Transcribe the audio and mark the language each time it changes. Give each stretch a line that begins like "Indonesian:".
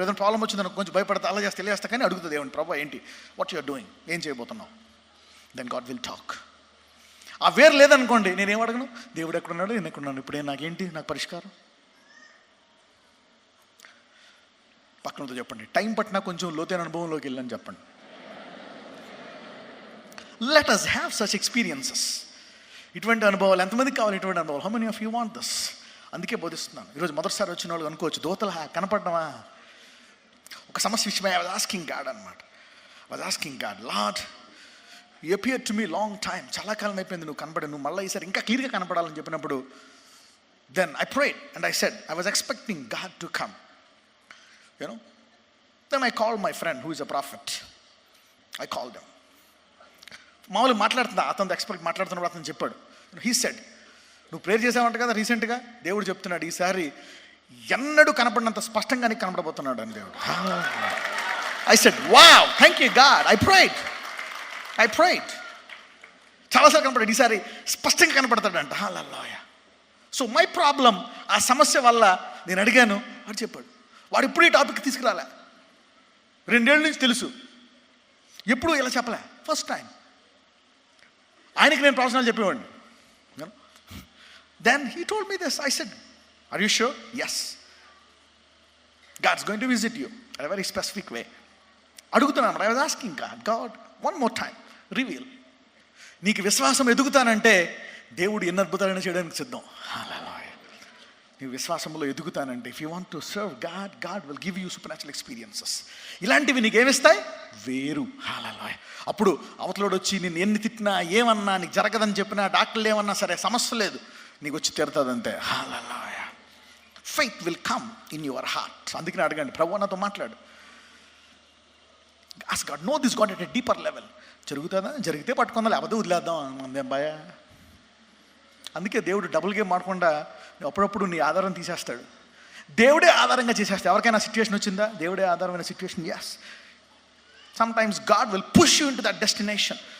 Telugu: ఏదైనా ప్రాబ్లం వచ్చిందని కొంచెం భయపడతా, అలా చేస్తే తెలియస్తా, కానీ అడుగుతుంది దేవుని, ప్రభువా ఏంటి, వాట్ యు ఆర్ డూయింగ్, ఏం చేయబోతున్నావు? Then God will talk. ఆ వేరు లేదనుకోండి, నేనేం అడగను, దేవుడు ఎక్కడున్నాడు, నేను ఎక్కడున్నాను, ఇప్పుడే నాకేంటి, నాకు పరిష్కారం. పక్కనతో చెప్పండి, టైం పట్టినా కొంచెం లోతైన అనుభవంలోకి వెళ్ళని చెప్పండి.
English: Let us have such experiences.
Telugu: ఇటువంటి అనుభవాలు ఎంతమందికి కావాలి? ఇటువంటి అనుభవాలు. How many of you want this? అందుకే బోధిస్తున్నాను. ఈరోజు మొదటిసారి వచ్చిన వాళ్ళు అనుకోవచ్చు, దోతలు కనపడమా, ఒక సమస్య విషయమై I was asking God అనమాట.
English: I was asking God, Lord, you appeared to me long time. చాలా కాలం అయిపోయింది నువ్వు కనపడి, నువ్వు మళ్ళీ ఈసారి ఇంకా క్లియర్గా కనపడాలని చెప్పినప్పుడు Then I prayed and I said, I was expecting God to come. Then I called my friend who is a prophet. I called him.
Telugu: మామూలుగా మాట్లాడుతున్నా, అతను ఎక్స్పెక్ట్ మాట్లాడుతున్నప్పుడు అతను చెప్పాడు. హీ సెడ్, నువ్వు ప్రేయర్ చేసావంట కదా రీసెంట్గా, దేవుడు చెప్తున్నాడు ఈసారి ఎన్నడూ కనపడినంత స్పష్టంగా నీకు కనపడబోతున్నాడు అని దేవుడు.
English: I said, wow, thank you God, I prayed.
Telugu: చాలాసార్లు కనపడాడు, ఈసారి స్పష్టంగా కనపడతాడంట. హల్లెలూయా. సో మై ప్రాబ్లం, ఆ సమస్య వల్ల నేను అడిగాను, వాడు చెప్పాడు. వాడు ఎప్పుడు ఈ టాపిక్ తీసుకురాలే, 2 ఏళ్ళ నుంచి తెలుసు, ఎప్పుడు ఇలా చెప్పలే, ఫస్ట్ టైం. ఆయనకి నేను ప్రవచనాలు చెప్పేవాడిని.
English: Then he told me this. I said, are you sure? Yes. God's going to visit you in a very specific way. అడుగుతున్నాను. I was asking God, one more time, reveal.
Telugu: నీకు విశ్వాసం ఎదుగుతానంటే దేవుడు ఎన్ని అద్భుతాలైనా చేయడానికి సిద్ధం. హల్లెలూయా. నీవు విశ్వాసంలో ఎదుగుతానంటే, if you want to serve God will give you సూపర్‌న్యాచురల్ experiences. ఇలాంటివి నీకేమిస్తాయి? వేరు. హల్లెలూయా. అప్పుడు అవతలోడు వచ్చి నిన్ను ఎన్ని తిట్టినా, ఏమన్నా, నీకు జరగదని చెప్పినా, డాక్టర్లు ఏమన్నా సరే, సమస్య లేదు, నీకు వచ్చి తీరుతుందంతే.
English: Hallelujah. Faith will come in your heart.
Telugu: అందుకని అడగండి, ప్రభువు నాతో మాట్లాడు.
English: Ask God, know this God at a deeper level.
Telugu: జరుగుతుందా? జరిగితే పట్టుకుందా, లేకపోతే వదిలేద్దాం, అందేం భయ. అందుకే దేవుడు డబుల్ గేమ్ ఆడకుండా అప్పుడప్పుడు నీ ఆధారం తీసేస్తాడు. దేవుడే ఆధారంగా చేసేస్తాడు. ఎవరికైనా సిచ్యువేషన్ వచ్చిందా? దేవుడే ఆధారమైన situation.
English: Yes, sometimes God will push you into that destination.